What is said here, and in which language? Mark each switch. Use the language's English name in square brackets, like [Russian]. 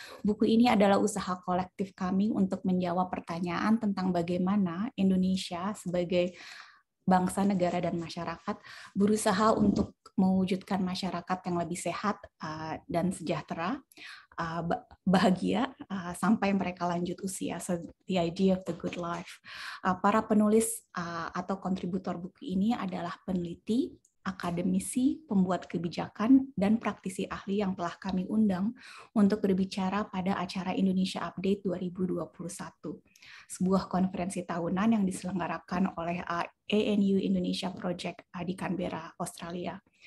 [Indonesian] Buku ini adalah usaha kolektif kami untuk menjawab pertanyaan tentang bagaimana Indonesia sebagai bangsa, negara, dan masyarakat berusaha untuk mewujudkan masyarakat yang lebih sehat dan sejahtera, bahagia sampai mereka lanjut usia. [English] So the idea of the good life. [Indonesian] Para penulis atau kontributor buku ini adalah peneliti, akademisi, pembuat kebijakan, dan praktisi ahli yang telah kami undang untuk berbicara pada acara Indonesia Update 2021, sebuah konferensi tahunan yang diselenggarakan oleh ANU Indonesia Project di Canberra, Australia.